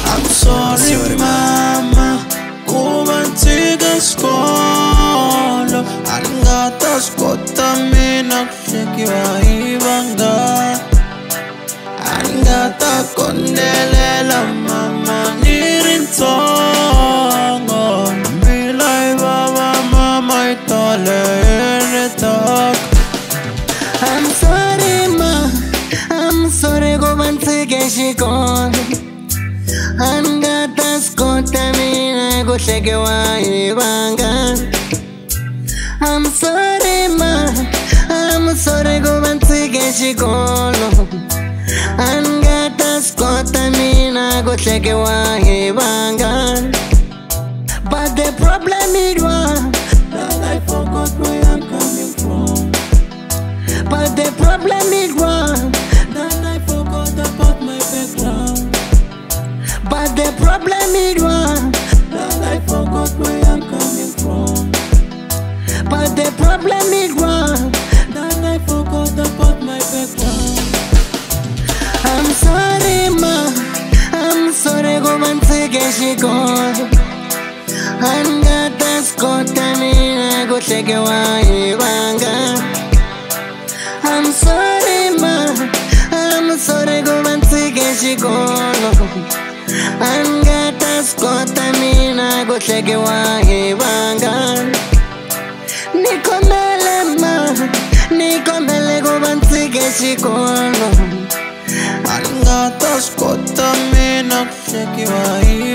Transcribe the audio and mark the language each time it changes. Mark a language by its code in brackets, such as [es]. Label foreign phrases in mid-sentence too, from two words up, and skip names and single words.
[en] I'm sorry [ts] mama ku va tshika xikolo a ni nga ta swi kota mina ku hlekiwa hi vanghana a ni nga ta kondelela mama ni ri ntsongo mbila yi vava mama yi tole ni taka [en] I'm sorry [ts] ma [en] I'm sorry [ts] ku va tshike xikolo a ni nga ta swi kota mina ku hlekiwa hi vanghana [en] I'm sorry [ts] ma [en] I'm sorry [ts] ku va tshike xikolo a ni nga ta swi kota mina ku hlekiwa hi vanghana [en] but the problem is one that I forgot where I'm coming from but the problem is one that I forgot about my background but the problem is one that I forgot where I'm coming from but the problem is one that I forgot about my background I'm sorry [ts] ma [en] I'm sorry [ts] ku va tshike xikolo a ni nga ta swi kota mina ku hlekiwa hi vanghana [en] I'm sorry [ts] ma [en] I'm sorry [ts] ku va tshike xikolo a ni nga ta swi kota mina ku hlekiwa hi vanghana ni kombele ma ni kombele ku va tshike xikolo a ni nga ta swi kota mina ku hlekiwa hi